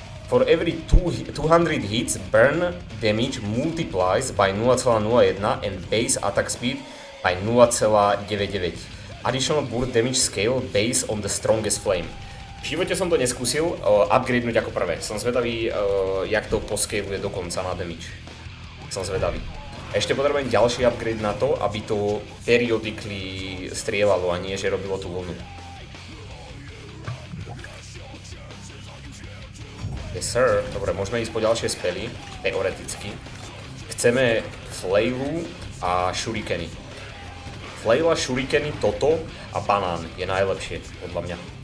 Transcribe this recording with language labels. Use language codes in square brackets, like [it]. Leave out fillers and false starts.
[en] For every 200 hits, burn damage multiplies by 0.01 and base attack speed by 0.99. Additional burst damage scale based on the strongest flame. [sk] V živote som to neskúsil upgradenúť ako prvé. Som zvedavý, jak to poscaluje dokonca na damage. Som zvedavý. Ešte potrebujem ďalší upgrade na to, aby to periodically strieľalo a nie, že robilo tú vlnu. [en] Yes sir, [sk] dobre, môžeme ísť po ďalšie spely, teoreticky. Chceme flailu a shurikeny. Flaila, shurikeny, toto a banán je najlepšie, podľa mňa.